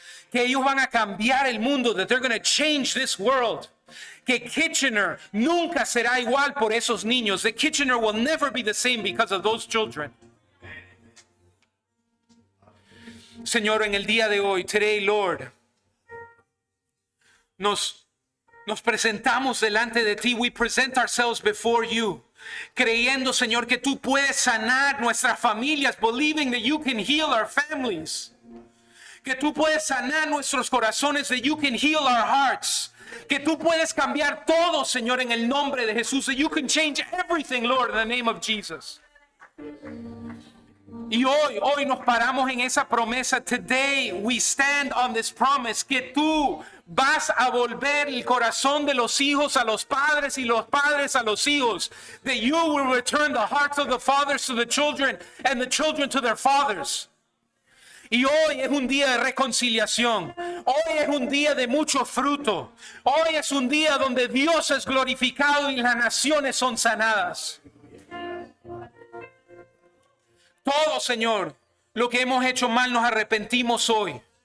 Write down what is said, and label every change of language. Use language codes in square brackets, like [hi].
[es] Que ellos van a cambiar el mundo, [en] that they're going to change this world. [es] Que Kitchener nunca será igual por esos niños. [en] That Kitchener will never be the same because of those children. [es] Señor, en el día de hoy, [en] today, Lord, [es] nos presentamos delante de ti. [en] We present ourselves before you, [es] creyendo, Señor, que tú puedes sanar nuestras familias, [en] believing that you can heal our families, [es] que tú puedes sanar nuestros corazones, [en] that you can heal our hearts, [es] que tú puedes cambiar todo, Señor, en el nombre de Jesús, [en] that you can change everything, Lord, in the name of Jesus. [es] Y hoy nos paramos en esa promesa. [en] Today we stand on this promise, [es] que tú vas a volver el corazón de los hijos a los padres y los padres a los hijos. [en] That you will return the hearts of the fathers to the children and the children to their fathers. [es] Y hoy es un día de reconciliación. Hoy es un día de mucho fruto. Hoy es un día donde Dios es glorificado y las naciones son sanadas. Todo, Señor, lo que hemos hecho mal nos arrepentimos hoy.